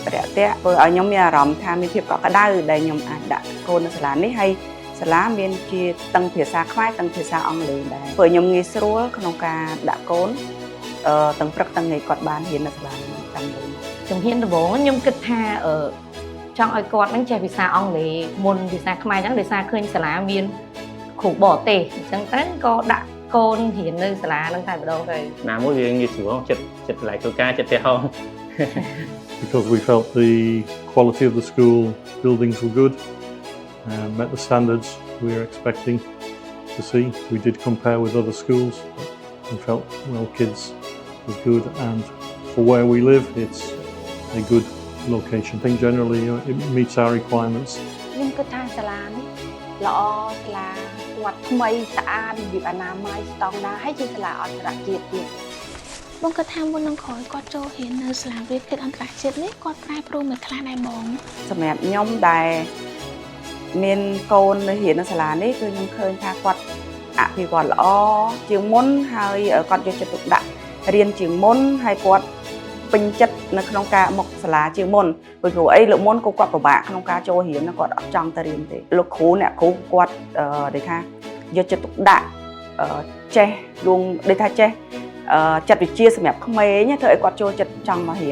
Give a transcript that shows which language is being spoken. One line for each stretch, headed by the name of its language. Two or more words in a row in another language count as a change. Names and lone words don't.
Khmer: រាក់ទាក់ធ្វើឲ្យខ្ញុំមានអារម្មណ៍ថាមានភាពកក់ក្ដៅដែលខ្ញុំអាចដាក់កូននៅសាលានេះហើយសាលាមានជាទាំងភាសាខ្មែរទាំងភាសាអង់គ្លេសដែរព្រោះខ្ញុំងាយស្រួលក្នុងការដាក់កូនទាំងព្រឹកទាំងថ្ងៃគាត់បានរៀននៅសាលានេះតាំងពីជំហានដំបូងខ្ញុំគិតថាចង់ឲ្យគាត់នឹងចេះភាសាអង់គ្លេសមុនភាសាខ្មែរអញ្ចឹងដោយសារឃើញសាលាមានគ្រូបរទេសអញ្ចឹងទៅក៏ដាក់កូនរៀននៅសាលានឹងតែម្ដងទៅ ណាមួយវាងាយស្រួលចិត្តកន្លែងធ្វើការចិត្តផ្ទះហង
English: Because we felt the quality of the school buildings were good and met the standards we were expecting to see. We did compare with other schools and felt, well, kids was good and for where we live, it's a good location. I think generally it meets our requirements.
Khmer: ខ្ញុំគិតថាសាលានេះល្អសាលាគាត់ថ្មីស្អាតរបៀបអនាម័យស្តង់ដារហើយជាសាលាអន្តរជាតិទៀត បងគាត់ថាមុននឹងក្រោយគាត់ចូលរៀននៅសាលា Wilkip អន្តរជាតិនេះគាត់ប្រែប្រួលមួយខ្លះដែរបង សម្រាប់ខ្ញុំដែលមានកូននៅរៀននៅសាលានេះគឺខ្ញុំឃើញថាគាត់អភិវឌ្ឍល្អជាងមុនហើយគាត់យកចិត្តទុកដាក់រៀនជាងមុនហើយគាត់ពេញចិត្តនៅក្នុងការមកសាលាជាងមុនព្រោះអីលោកមុនគាត់ពិបាកក្នុងការចូលរៀនគាត់អត់ចង់ទៅរៀនទេលោកគ្រូអ្នកគ្រូគាត់និយាយថាយកចិត្តទុកដាក់ចេះរួមដូចថាចេះចិត្តវិទ្យាសម្រាប់ក្មេងធ្វើឲ្យគាត់ចូលចិត្តចង់មករៀ